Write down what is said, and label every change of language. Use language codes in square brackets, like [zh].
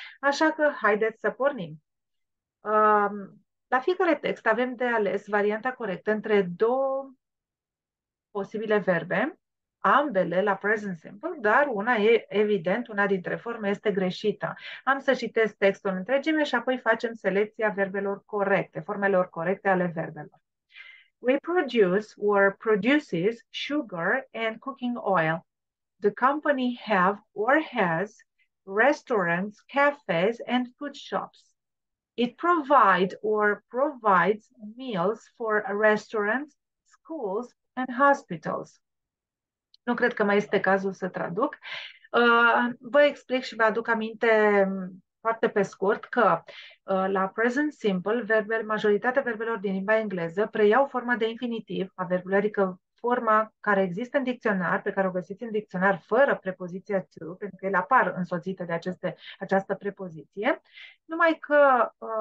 [ro] Așa că haideți să pornim. La fiecare text avem de ales varianta corectă între 2 posibile verbe, ambele la present simple, dar una e evident, una dintre forme este greșită. Am să citesc textul în întregime și apoi facem selecția verbelor corecte, formelor corecte ale verbelor. [en] We produce or produces sugar and cooking oil. The company have or has restaurants, cafes, and food shops. It provides or provides meals for restaurants, schools, and hospitals. [ro] Nu cred că mai este cazul să traduc. Vă explic și vă aduc aminte foarte pe scurt că la present simple, majoritatea verbelor din limba engleză preiau forma de infinitiv a verbului, adică forma care există în dicționar, pe care o găsiți în dicționar fără prepoziția to, pentru că ele apar însoțite de această prepoziție, numai că